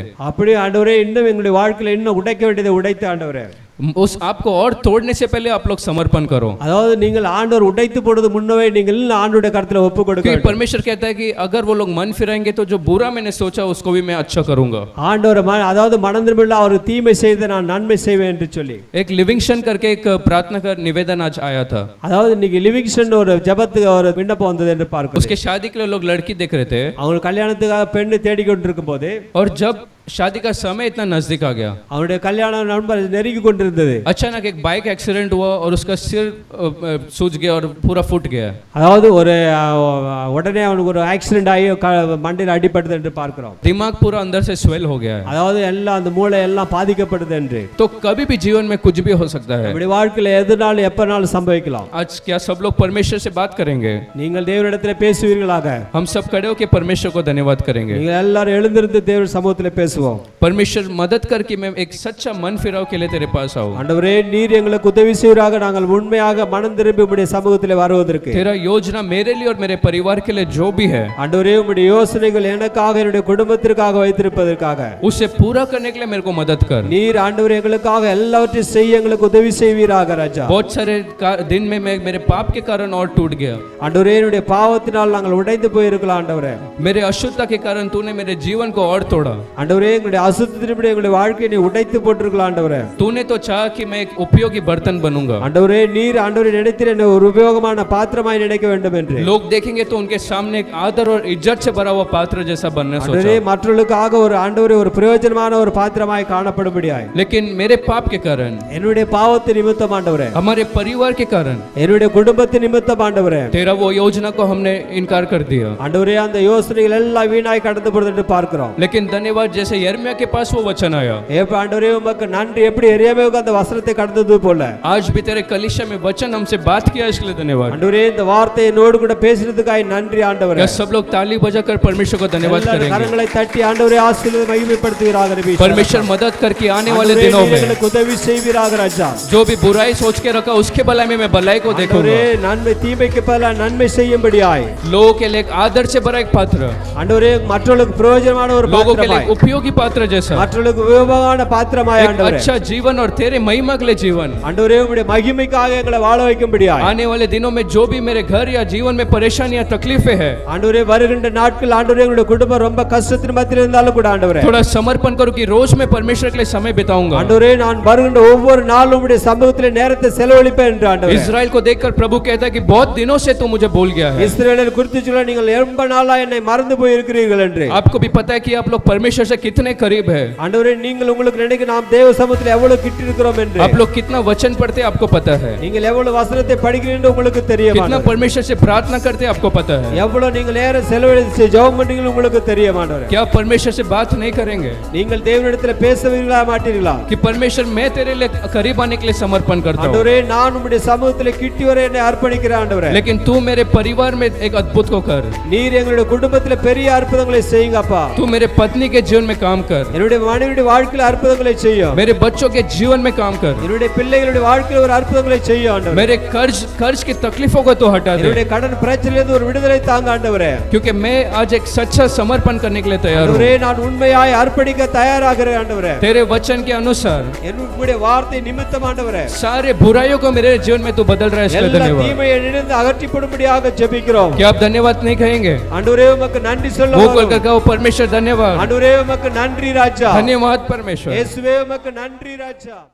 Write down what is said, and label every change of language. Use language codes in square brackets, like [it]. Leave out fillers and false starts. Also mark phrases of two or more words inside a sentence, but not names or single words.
[ta] அப்படியே ஆண்டவரே இன்னும் எங்களுடைய வாழ்க்கையில இன்னும் உடைக்க வேண்டியதை உடைத்து ஆண்டவரே, [hi] उस आपको और तोड़ने से पहले आप लोग समर्पण करो। [ta] அதாவது நீங்கள் ஆண்டவர் உடைத்து போடுறது முன்னவே நீங்கள் ஆண்டவருடைய கரத்துல ஒப்பு கொடுக்க [hi] क्योंकि [ta] வேண்டும். [hi] परमेश्वर कहता है कि अगर वो लोग मन फिराएंगे तो जो बुरा मैंने सोचा उसको भी मैं अच्छा करूंगा। [ta] ஆண்டவர் அதாவது மனம் திரும்பல அவர் தீமை செய்து நான் நன்மை செய்வேன் என்று சொல்லி [hi] एक लिविंगस्टन करके एक प्रार्थना का निवेदन आज आया था, [ta] அதாவது இன்னைக்கு லிவிங்ஸ்டன் ஒரு ஜெபத்துக்கு ஒரு விண்ணப்பம் வந்தது என்று பார்க்கிறோம். [hi] उसके शादी के लिए लोग लड़की देख रहे थे [ta] அவங்க கல்யாணத்துக்காக பெண்ணு தேடிக்கொண்டிருக்கும் போது [hi] और जब शादी का समय इतना नजदीक आ गया, [ta] அவருடைய கல்யாண நண்பர் நெருங்கி கொண்டிருந்தது. [hi] अचानक एक बाइक एक्सीडेंट हुआ और उसका सिर सूज गया और पूरा फूट गया। [ta] அதாவது ஒரு உடனே அவனுக்கு ஒரு ஆக்சிடென்ட் ஆகி மண்டையில் அடிபட்டது என்று பார்க்கிறோம். [hi] दिमाग पूरा अंदर से स्वेल हो गया है। [ta] அதாவது எல்லாம் அந்த மூளை எல்லாம் பாதிக்கப்படுது என்று. [hi] तो कभी भी जीवन में कुछ भी हो सकता है। [ta] நம்முடைய வாழ்க்கையில எதுனாலும் எப்பனாலும் சம்பவிக்கலாம். [hi] आज क्या सब लोग परमेश्वर से बात करेंगे? [ta] நீங்கள் தேவனிடத்தில் பேசுவீர்களாக. [hi] हम सब खड़े होकर परमेश्वर को धन्यवाद करेंगे। [ta] நீங்கள் எல்லாரும் எழுந்திருந்து தேவ சமூகத்தில் பேசுவோம். [hi] परमेश्वर मदद करके मैं एक सच्चा मन फिराव के लिए तेरे पास आऊं। [ta] ஆண்டவரே நீர் எங்களுக்கு உதவி செய்வீராக, நாங்கள் உண்மையாக மனம் திரும்பி உம்முடைய சமூகத்தில் வருவதற்கு. [hi] तेरा योजना मेरे लिए और मेरे परिवार के लिए जो भी है, [ta] ஆண்டவரே உம்முடைய யோசனைகள் எனக்காக என்னுடைய குடும்பத்திற்காக வைத்திருப்பதற்காக [hi] उसे पूरा करने के लिए मेरे को मदद कर। [ta] நீர் ஆண்டவரே எங்களுக்காக எல்லாவற்றையும் செய்ய எங்களுக்கு உதவி செய்வீராக ராஜா. [hi] बहुत सारे दिन में मैं मेरे पाप के कारण और टूट गया, [ta] ஆண்டவரே என்னுடைய பாவத்தினால் நாங்கள் உடைந்து போயிருக்கலாம் ஆண்டவரே. [hi] मेरे अशुद्धता के कारण तूने मेरे जीवन को और तोड़ा। [ta] ஆண்டவரே எங்களுடைய அசுத்தத்தின்படி எங்களுடைய வாழ்க்கையை நீ உடைத்து போட்டிருக்கலாம் ஆண்டவரே. [hi] तूने तो चाहा कि मैं एक उपयोगी बर्तन बनूंगा। [ta] ஆண்டவரே நீர் ஆண்டவரே நினைத்தீர் என்னை ஒரு உபயோகமான பாத்திரமாய் நினைக்க வேண்டும் என்று. [hi] लोग देखेंगे तो उनके सामने एक आदर और इज्जत से भरा हुआ पात्र जैसा बनने [ta] ஆண்டவரே [hi] सोचा, [ta] மற்றவர்களுக்காக ஒரு ஆண்டவரே ஒரு பிரயோஜனமான ஒரு பாத்திரமாய் காணப்படும்படியாய் [hi] लेकिन मेरे पाप के कारण, [ta] என்னுடைய பாவத்தின் நிமித்தம் ஆண்டவரே, [hi] हमारे परिवार के कारण [ta] என்னுடைய குடும்பத்தின் நிமித்தம் ஆண்டவரே, [hi] तेरा वो योजना को हमने इनकार कर दिया। [ta] ஆண்டவரே அந்த யோசனைகள் எல்லாம் வீணாய் கடந்து போறது என்று பார்க்கிறோம். [hi] लेकिन धन्यवाद जैसे यिर्मयाह के पास वो वचन आया, [ta] ஆண்டவரே உமக்கு நன்றி. எப்படி எரேமியாவுக்கு அந்த வசனத்தை கடந்தது போல [hi] आज भी तेरे कलीसिया में वचन हमसे बात किया, इसके लिए धन्यवाद। [ta] ஆண்டவரே இந்த வார்த்தை என்னோடு கூட பேசினதுக்காக நன்றி ஆண்டவரே. [hi] क्या सब लोग ताली बजाकर परमेश्वर को धन्यवाद [ta] எல்லாரும் [hi] करेंगे? [ta] கரங்களை தட்டி ஆண்டவரே ஆசீர்வாத மகிமைப்படுத்துவீராக நபி. [hi] परमेश्वर मदद करके आने वाले [ta] ஆண்டவரே, [hi] दिनों [ta] நீர் [hi] में [ta] எங்களுக்கு உதவி செய்வீராக ராஜா. [hi] जो भी बुराई सोच के रखा उसके भलाई में मैं भलाई को देखूंगा। [ta] ஆண்டவரே நன்மை தீமைக்கு பதிலாக நன்மை செய்யும்படியாய் [hi] लोगों के लिए एक आदर से भरा एक पात्र, [ta] ஆண்டவரே மற்றவர்களுக்கு பிரயோஜனமான ஒரு [hi] लोगों के लिए [ta] பாத்திரமாய், [hi] एक उपयोगी पात्र जैसा, [ta] மற்றவர்களுக்கு உபயோகமான பாத்திரமாய் [hi] एक [ta] ஆண்டவரே. [hi] अच्छा जीवन और तेरे महिमा के लिए जीवन। [ta] ஆண்டவரே உம்முடைய மகிமைக்காக எங்களை வாழ வைக்கும்படியாய் [hi] आने वाले दिनों में जो भी मेरे घर या जीवन में परेशानियां तकलीफें है, [ta] ஆண்டவரே வருகின்ற நாட்கள் ஆண்டவரே எங்களுடைய குடும்பம் ரொம்ப கஷ்டத்தின் மத்தியில் இருந்தாலும் கூட ஆண்டவரே [hi] थोड़ा समर्पण करो कि रोज मैं परमेश्वर के लिए समय बिताऊंगा। [ta] ஆண்டவரே நான் வருகின்ற ஒவ்வொரு நாளும் உம்முடைய சமூகத்தில் நேரத்தை செலவழிப்பேன் என்று ஆண்டவரே. [hi] इजराइल को देखकर प्रभु कहता है कि बहुत दिनों से तू मुझे भूल गया है। [ta] இஸ்ரவேலை குறித்து சொல்ல நீங்கள் ரொம்ப நாளா என்னை மறந்து போய் இருக்கிறீர்கள் என்று. [hi] आपको भी पता है कि आप लोग परमेश्वर से कितने करीब है, [ta] ஆண்டவரே நீங்கள் உங்களுக்கு நினைக்க நாம் தேவ சமூகத்தில் எவ்வளவு கிட்ட இருக்கிறோம் என்று. [hi] आप लोग कितना वचन पढ़ते आपको पता है, [ta] நீங்கள் எவ்வளவு வசனத்தை படிக்கிறீர்கள் உங்களுக்கு தெரியும். [hi] कितना परमेश्वर से प्रार्थना करते आपको पता है। [ta] எவ்வளவு நீங்கள் நேரம் செலவழித்து ஜெபம் பண்றீங்க உங்களுக்கு தெரியும் ஆண்டவரே. [hi] क्या परमेश्वर से बात नहीं करेंगे [ta] நீங்கள் தேவனிடத்தில் பேசவீர்களா மாட்டீர்களா? [hi] कि परमेश्वर मैं तेरे लिए करीब आने के लिए समर्पण करता हूँ, [ta] ஆண்டவரே நான் உம்முடைய சமூகத்தில் கிட்டி வர என்னை அர்ப்பணிக்கிறேன் ஆண்டவரே. [hi] लेकिन तू मेरे परिवार में एक अद्भुत को कर, [ta] நீர் எங்களுடைய குடும்பத்தில் பெரிய அற்புதங்களை செய்யுங்க அப்பா. [hi] तू मेरे पत्नी के जीवन में काम कर, [ta] என்னுடைய மனைவியுடைய வாழ்க்கையில அற்புதங்களை செய்யும். [hi] मेरे बच्चों के जीवन में काम कर, [ta] என்னுடைய பிள்ளைகளுடைய வாழ்க்கையில ஒரு அற்புதங்களை செய்யும் ஆண்டவரே. [hi] मेरे कर्ज की तकलीफों को तो हटा दे, [ta] என்னுடைய கடன் பிரச்சனையிலிருந்து ஒரு விடுதலை தாங்க ஆண்டவரே. [hi] क्योंकि मैं आज एक सच्चा समर्पण करने के लिए तैयार हूँ. [ta] ஆண்டவரே நான் உண்மையாய் அர்ப்பணிக்க தயாராகிறேன் ஆண்டவரே. [hi] तेरे वचन के अनुसार [ta] என்னுடைய வார்த்தை நிமித்தம் ஆண்டவரே [hi] सारे बुराइयों को मेरे जीवन में तू बदल रहा है, इसके लिए [ta] எல்லா [hi] धन्यवाद. [ta] தீமையை நினைந்து அகற்றிப்படும்படியாக ஜெபிக்கிறோம். [hi] क्या आप धन्यवाद नहीं कहेंगे? [ta] ஆண்டவரே உமக்கு நன்றி [hi] वो [ta] சொல்லுவோம். [hi] खोल कर कहो परमेश्वर धन्यवाद, [ta] ஆண்டவரே உமக்கு நன்றி ராஜா. [hi] धन्यवाद परमेश्वर. [ta] இயேசுவே உமக்கு நன்றி ராஜா.